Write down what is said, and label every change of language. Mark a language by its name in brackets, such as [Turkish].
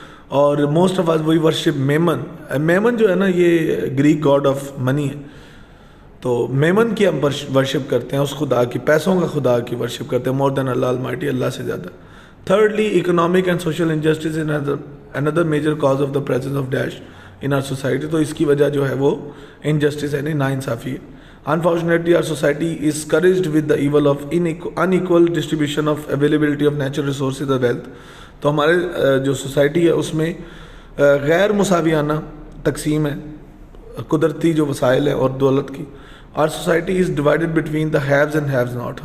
[Urdu] اور [English] Most of us we worship mammon. [Urdu] Memon جو ہے نا یہ گریک گاڈ آف منی ہے, تو میمن کی ہم ورشپ کرتے ہیں, اس خدا کی, پیسوں کا خدا کی ورشپ کرتے ہیں [English] more than Allah almighty, [Urdu] اللہ سے زیادہ. [English] Thirdly economic and social injustice and a major cause of the presence of Daesh in our society. [Urdu] تو اس کی وجہ جو ہے وہ انجسٹس یعنی ناانصافی ہے. [English] Unfortunately, our society is scourged with the evil of unequal distribution of availability of natural resources and wealth. [Urdu] تو ہمارے جو سوسائٹی ہے اس میں غیر مساویانہ تقسیم ہے قدرتی جو وسائل ہیں اور دولت کی. [English] Our society is divided between the haves and haves not.